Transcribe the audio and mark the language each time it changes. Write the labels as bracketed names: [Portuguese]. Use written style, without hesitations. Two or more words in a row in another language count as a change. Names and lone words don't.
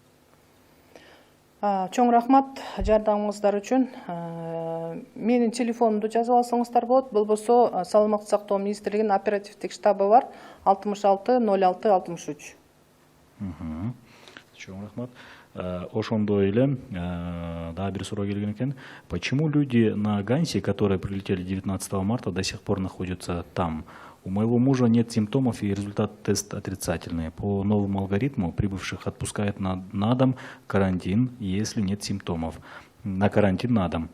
[Kyrgyz] Чоң рахмат жардамыңыздар үчүн. Менин телефонумду жазып алсаңыздар болот. Болбосо Саламаттык сактоо министрлигинин оперативдик штабы бар 66 06 63. Чоң рахмат. Ошондой эле дагы бир суроо келген экен. [Russian] Почему люди на Гансе, которые прилетели 19 марта, до сих пор находятся там? У моего мужа нет симптомов и результат теста отрицательный. По новому алгоритму прибывших отпускают на дом карантин, если нет симптомов. На карантин на дом.